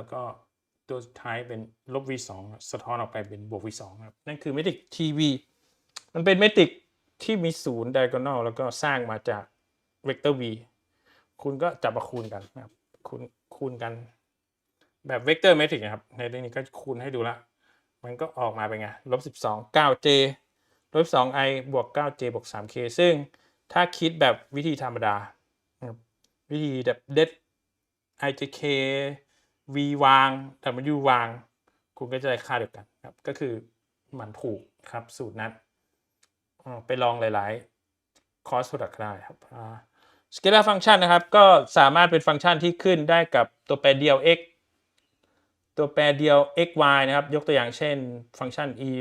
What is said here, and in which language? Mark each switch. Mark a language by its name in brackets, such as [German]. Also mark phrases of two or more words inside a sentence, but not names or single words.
[Thai] ก็ตัวสุดท้ายเป็นลบ v2 สะท้อนออกไปเป็นบวก v2 ครับนั่นคือเมทริก tv มันเป็นเมทริกที่มี0 diagonal แล้วก็สร้างมาจากเวกเตอร์ v คุณก็จับมาคูณกันนะครับคูณกันแบบเวกเตอร์เมทริกนะครับในเรื่องนี้ก็คูณให้ดูละมันก็ออกมาเป็นไง-12 9j -2i บวก 9j บวก 3k ซึ่งถ้าคิดแบบวิธีธรรมดาวิธีแบบเด็ด ijk v วาง w วางคุณก็จะได้ค่าเดียวกันครับก็คือมันถูกครับสูตรนั้นไปลองหลายๆ [English] cross product [Thai] ได้ครับ [English] Scalar Function [Thai] นะครับก็สามาร ถเป็นฟังก์ชันที่ขึ้นได้กับตัวแปรเดียว x ตัวแปรเดียว x y นะครับยกตัวอย่างเช่นฟังก์ชัน e ย